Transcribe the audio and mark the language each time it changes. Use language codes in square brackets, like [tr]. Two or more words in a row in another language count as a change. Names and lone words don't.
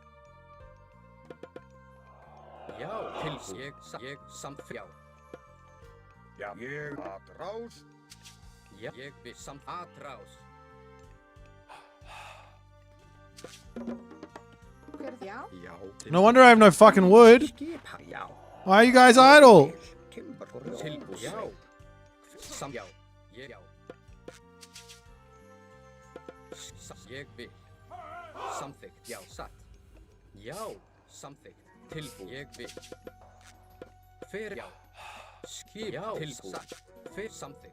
[is] Já. Til. Ég samþykkt. Já. Já. Ég. Aðrás. Já. Ég vil. Aðrás. Hver er það? Já. Já. [en] no wonder I have no fucking wood. [is] Skipa. Já. [en] Why are you guys idle? Timber. [is] Tilbúin. Já. Já. Ég. Já. Ég vil. Samþykkt. Já. Satt. Já. Samþykkt. Tilbúin. Ég vil. Hver. Já. Skip. Já. Tilbúin. Satt. Hver. Samþykkt.